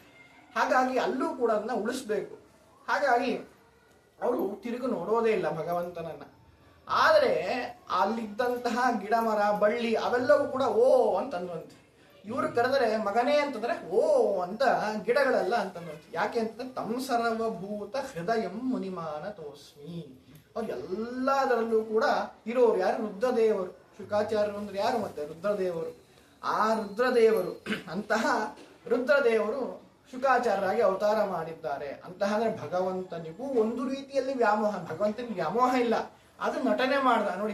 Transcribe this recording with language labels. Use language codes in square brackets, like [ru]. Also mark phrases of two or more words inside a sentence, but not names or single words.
[kn] ಹಾಗಾಗಿ ಅಲ್ಲೂ ಕೂಡ ಅದನ್ನ ಉಳಿಸ್ಬೇಕು. ಹಾಗಾಗಿ ಅವರು ತಿರುಗು ನೋಡೋದೇ ಇಲ್ಲ ಭಗವಂತನನ್ನ. ಆದರೆ ಅಲ್ಲಿದ್ದಂತಹ ಗಿಡ ಮರ ಬಳ್ಳಿ ಅವೆಲ್ಲವೂ ಕೂಡ ಓ ಅಂತಂದ್ವಂತೆ. ಇವರು ಕರೆದರೆ ಮಗನೇ ಅಂತಂದ್ರೆ ಓ ಅಂತ ಗಿಡಗಳೆಲ್ಲ ಅಂತಂದ್ವಂತೆ. ಯಾಕೆ ಅಂತಂದ್ರೆ [sa] ತಂ ಸರ್ವಭೂತ ಹೃದಯಂ ಮುನಿಮಾನ ತೋಸ್ಮಿ. [kn] ಅವ್ರು ಎಲ್ಲದರಲ್ಲೂ ಕೂಡ ಇರೋರು ಯಾರು? ರುದ್ರದೇವರು. ಶುಕಾಚಾರ್ಯರು ಅಂದ್ರೆ ಯಾರು? ಮತ್ತೆ ರುದ್ರದೇವರು. ಆ ರುದ್ರದೇವರು ಅಂತಹ ರುದ್ರದೇವರು ಶುಕಾಚಾರ್ಯರಾಗಿ ಅವತಾರ ಮಾಡಿದ್ದಾರೆ. ಅಂತಹ ಅಂದ್ರೆ ಭಗವಂತನಿಗೂ ಒಂದು ರೀತಿಯಲ್ಲಿ ವ್ಯಾಮೋಹ. ಭಗವಂತನಿಗೆ ವ್ಯಾಮೋಹ ಇಲ್ಲ, ಅದು ನಟನೆ ಮಾಡ್ದ ನೋಡಿ.